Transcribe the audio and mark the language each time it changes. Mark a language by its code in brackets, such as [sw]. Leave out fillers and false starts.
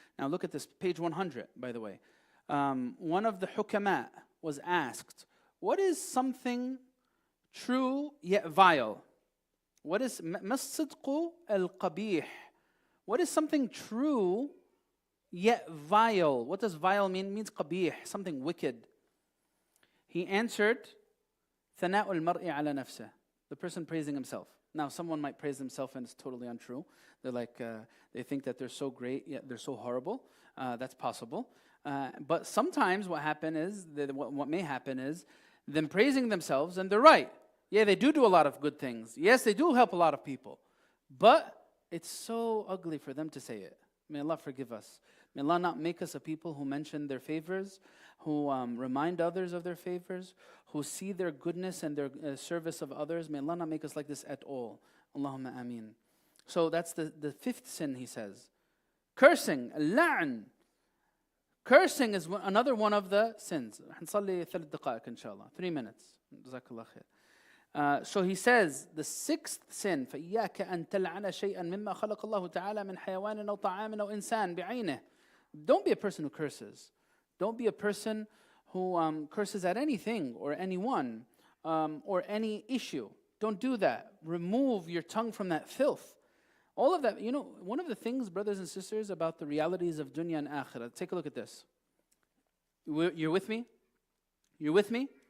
[en] Now look at this, page 100, by the way. One of the hukama was asked, what is something true yet vile? What is [ar] مَا الْقَبِيحِ? [en] What is something true yet vile? What does vile mean? It means qabih, something wicked. He answered, [ar] ثَنَاءُ الْمَرْءِ عَلَى نَفْسِهِ. [en] The person praising himself. Now, someone might praise themselves and it's totally untrue. They're like, they think that they're so great, yet they're so horrible. That's possible. But sometimes what may happen is them praising themselves, and they're right. Yeah, they do a lot of good things. Yes, they do help a lot of people. But it's so ugly for them to say it. May Allah forgive us. May Allah not make us a people who mention their favors, who remind others of their favors, who see their goodness and their service of others. May Allah not make us like this at all. Allahumma ameen. So that's the fifth sin, he says. Cursing, al-la'n. Cursing is another one of the sins. 3 minutes. Jazakallah khair. So he says, the sixth sin, [ar] فَإِيَّاكَ أَن تَلْعَنَ شَيْئًا مِمَّا خَلَقَ اللَّهُ تَعَالَى مِنْ حَيَوَانٍ أَوْ طَعَامٍ أَوْ إِنسَانٍ بِعَيْنِهِ. [en] Don't be a person who curses. Don't be a person who curses at anything or anyone or any issue. Don't do that. Remove your tongue from that filth. All of that, one of the things, brothers and sisters, about the realities of dunya and akhirah. Take a look at this. You're with me? You're with me?